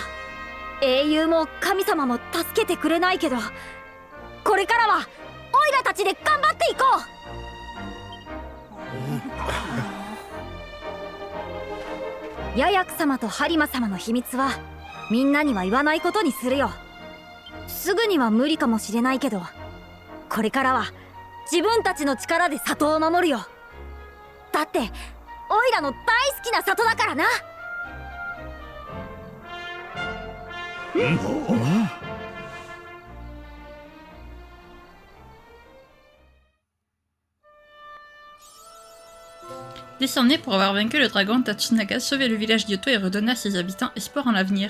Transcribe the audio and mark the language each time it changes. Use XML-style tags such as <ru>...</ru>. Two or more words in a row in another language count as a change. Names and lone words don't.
<ja>英雄も神様も助けてくれないけど、これからはオイラたちで頑張っていこう。ヤヤク様とハリマ様の秘密はみんなには言わないことにするよ。すぐには無理かもしれないけど、これからは自分たちの力で里を守るよ。だってオイラの大好きな里だからな。</ja> <fr>Décerné pour avoir vaincu le dragon, Tachinaga sauvait le village d'Yoto et redonna à ses habitants espoir en l'avenir.</fr>